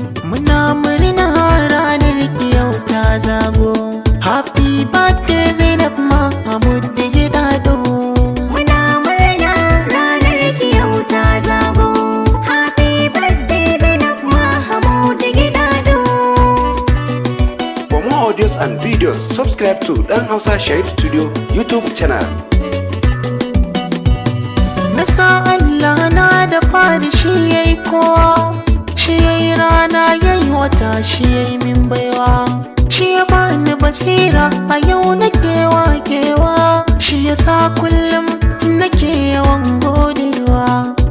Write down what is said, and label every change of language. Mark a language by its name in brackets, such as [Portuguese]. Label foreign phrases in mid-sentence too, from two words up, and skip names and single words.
[Hausa] Muna murna ranar ki yau ta zago. [English] Happy birthday Zainab Mahmud Gidado. [Hausa] Muna murna ranar ki yau ta zago. [English] Happy birthday Zainab Mahmud Gidado. For more audios and videos, subscribe to Dan Hausa Sharif Studio YouTube channel. [Hausa] Na sa Allah na da fari, shi ya yi kowa, shi ya yi rana, ya yi wata, shi ya yi min baiwa. Shi ya bani basira, a yau nake wakewa, shi ya sa kullum nake yawan godewa.